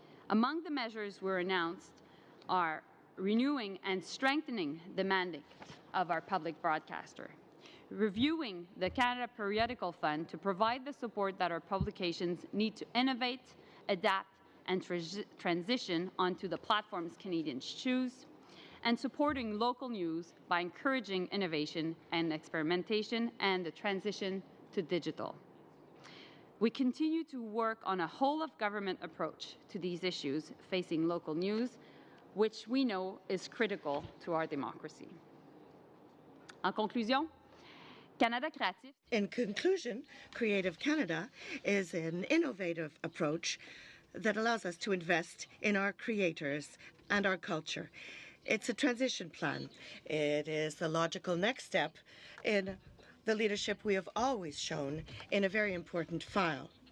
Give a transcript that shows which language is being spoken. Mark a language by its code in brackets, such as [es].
[en] Among the measures were announced are renewing and strengthening the mandate of our public broadcaster, reviewing the Canada Periodical Fund to provide the support that our publications need to innovate, adapt, and transition onto the platforms Canadians choose, and supporting local news by encouraging innovation and experimentation and the transition to digital. We continue to work on a whole-of-government approach to these issues facing local news, which we know is critical to our democracy. [fr] En conclusion, Canada Créatif. [en] In conclusion, Creative Canada is an innovative approach that allows us to invest in our creators and our culture. It's a transition plan. It is the logical next step in the leadership we have always shown in a very important file.